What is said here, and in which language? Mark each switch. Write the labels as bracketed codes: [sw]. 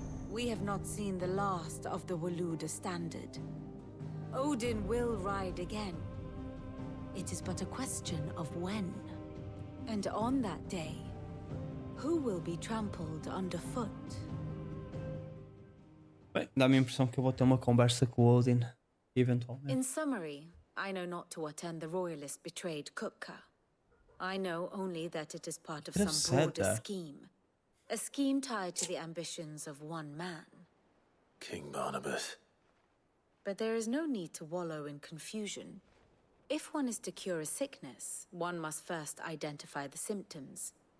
[en] We have not seen the last of the Waluda standard. Odin will ride again. It is but a question of when. And on that day, who will be trampled underfoot? [pt] Bem, dá-me a impressão que eu vou ter uma conversa com o Odin, eventualmente. [en] In summary, I know not to what end the Royalists betrayed Kupka. I know only that it is part of some broader scheme. A scheme tied to the ambitions of one man. King Barnabas. But there is no need to wallow in confusion. If one is to cure a sickness, one must first identify the symptoms.